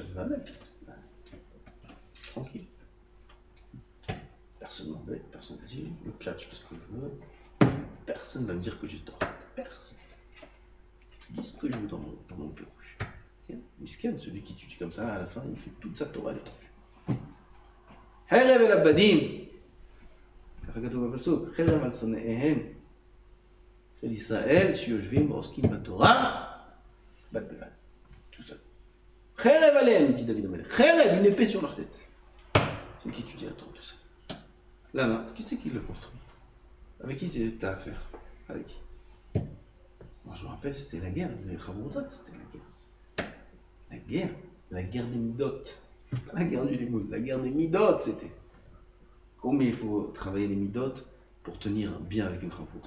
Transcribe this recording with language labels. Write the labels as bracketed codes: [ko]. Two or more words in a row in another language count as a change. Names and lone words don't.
[fr] Voilà. Tranquille. Personne m'embête, personne ne dit, le pchat, je fais ce que je veux. Personne ne va me dire que j'ai tort. Personne. Je dis ce que je veux dans mon bureau. Miskin, celui qui étudie comme ça, à la fin, il fait toute sa Torah à l'étendue. [he] חרב אל הבדים. ככה כתוב בפסוק, חרב על שונאיהם של ישראל שיושבים ועוסקים בתורה, בד בבד. [fr] Tout ça. [he] חרב עליהם, dit David המלך. חרב, [fr] une épée sur leur tête. Celui qui étudie la Torah, tout ça. Là, qui c'est qui le construit? Avec qui tu as affaire? Avec qui? Moi, je me rappelle, c'était la guerre. Les Chavroutat, c'était la guerre. La guerre des Midot. Pas la guerre du Limoud, la guerre des Midot, c'était. Combien il faut travailler les Midot pour tenir bien avec une Chavrouta?